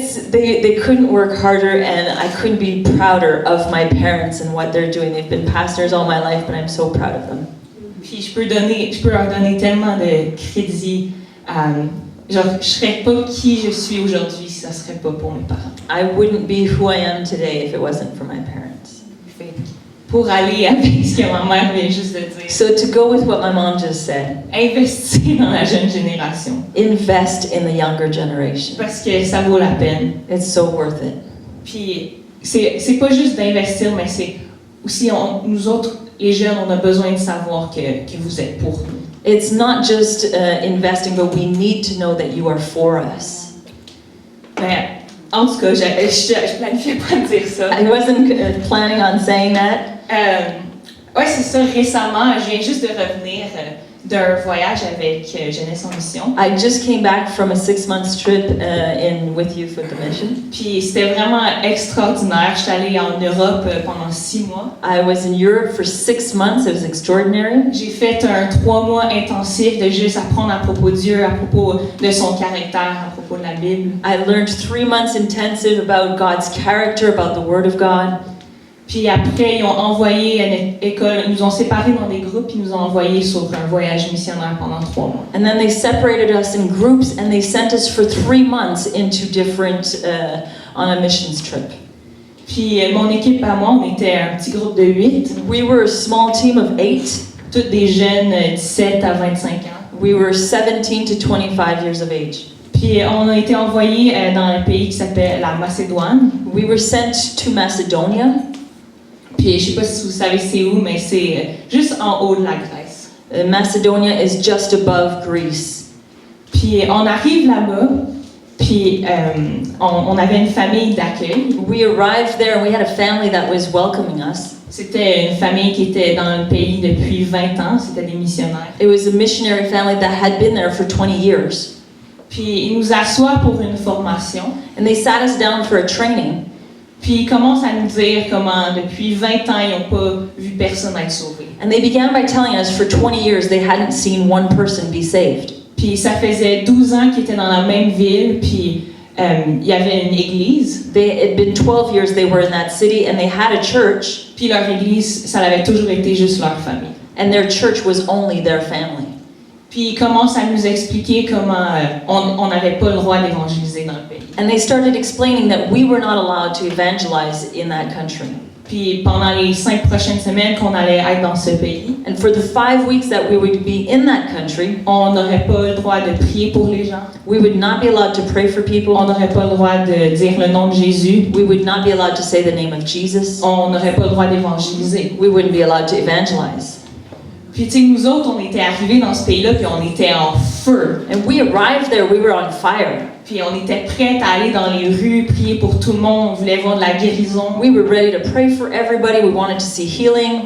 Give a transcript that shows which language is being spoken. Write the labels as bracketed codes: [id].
[en] They couldn't work harder, and I couldn't be prouder of my parents and what they're doing. They've been pastors all my life, but I'm so proud of them. [fr] Puis je peux leur donner tellement de crédit. Genre, je serais pas qui je suis aujourd'hui si ça serait pas pour mes parents. [en] I wouldn't be who I am today if it wasn't for my parents. [fr] Fait que, pour aller avec ce que ma mère vient juste de dire. [en] So to go with what my mom just said, [fr] Investir dans la jeune génération. [en] invest in the younger generation. [fr] Parce que ça vaut la peine. [en] It's so worth it. [fr] Puis c'est pas juste d'investir, mais c'est aussi nous autres, les jeunes, on a besoin de savoir que vous êtes pour nous. [en] It's not just investing, but we need to know that you are for us. [fr] Mais en tout cas, je planifiais pas de dire ça. [en] I wasn't planning on saying that. [fr] Ouais, c'est ça. Récemment, je viens juste de revenir d'un voyage avec Jeunesse en Mission. [en] I just came back from a 6-month trip with Youth with the Mission. [fr] Puis c'était vraiment extraordinaire. J'étais allée en Europe pendant 6 mois. [en] I was in Europe for 6 months. It was extraordinary. [fr] J'ai fait un 3 mois intensif de juste apprendre à propos de Dieu, à propos de son caractère, à propos de la Bible. [en] I learned 3 months intensive about God's character, about the Word of God. [fr] Puis après, ils ont envoyé à notre école, ils nous ont séparés dans des groupes, puis ils nous ont envoyés sur un voyage missionnaire pendant 3 mois. [en] And then they separated us in groups and they sent us for 3 months into different, on a missions trip. [fr] Puis mon équipe à moi, on était un petit groupe de 8. [en] We were a small team of 8. [fr] Toutes des jeunes 17 à 25 ans. [en] We were 17 to 25 years of age. [fr] Puis on a été envoyés dans un pays qui s'appelle la Macédoine. [en] We were sent to Macedonia. [fr] Puis je sais pas si vous savez c'est où, mais c'est juste en haut de la Grèce. [en] Macedonia is just above Greece. [fr] Puis on arrive là-bas, puis on avait une famille d'accueil. [en] We arrived there and we had a family that was welcoming us. [fr] C'était une famille qui était dans le pays depuis 20 ans, c'était des missionnaires. [en] It was a missionary family that had been there for 20 years. [fr] Puis ils nous assoient pour une formation. [en] And they sat us down for a training. [fr] Puis ils commencent à nous dire comment depuis 20 ans ils n'ont pas vu personne être sauvé. [en] And they began by telling us for 20 years they hadn't seen one person be saved. [fr] Puis ça faisait 12 ans qu'ils étaient dans la même ville, puis il y avait une église. [en] It had been 12 years they were in that city and they had a church. [fr] Puis leur église, ça avait toujours été juste leur famille. [en] And their church was only their family. [fr] Puis ils commencent à nous expliquer comment on n'avait pas le droit d'évangéliser dans le pays. [en] And they started explaining that we were not allowed to evangelize in that country. [fr] Puis pendant les 5 prochaines semaines qu'on allait être dans ce pays, [en] And for the 5 weeks that we would be in that country, [fr] on n'aurait pas le droit de prier pour les gens. [en] we would not be allowed to pray for people. [fr] On n'aurait pas le droit de dire le nom de Jésus. [en] We would not be allowed to say the name of Jesus. [fr] On n'aurait pas le droit d'évangéliser. [en] We wouldn't be allowed to evangelize. [fr] Puis tu sais, nous autres, on était arrivés dans ce pays-là, puis on était en feu. [en] And we arrived there, we were on fire. [fr] Puis on était prêts à aller dans les rues, prier pour tout le monde, on voulait voir de la guérison. [en] We were ready to pray for everybody. We wanted to see healing.